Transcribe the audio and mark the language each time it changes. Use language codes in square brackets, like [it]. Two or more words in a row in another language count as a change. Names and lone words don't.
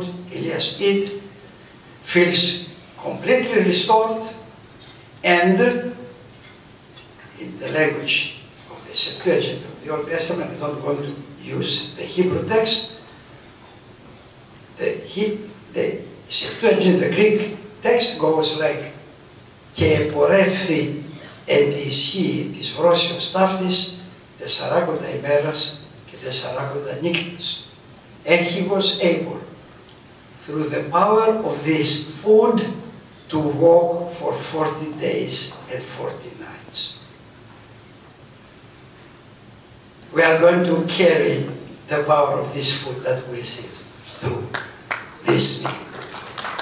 [en] Elias eats, feels completely restored, and in the language of the Septuagint of the Old Testament, I'm not going to use the Hebrew text, the Septuagint, the Greek text goes like [el] «Και επορεύθη εν τη ισχύ της βρώσεως ταύτης 40 ημέρας και 40 νύχτες». [en] And he was able, through the power of this food, to walk for 40 days and 40 nights. We are going to carry the power of this food that we receive through this meeting.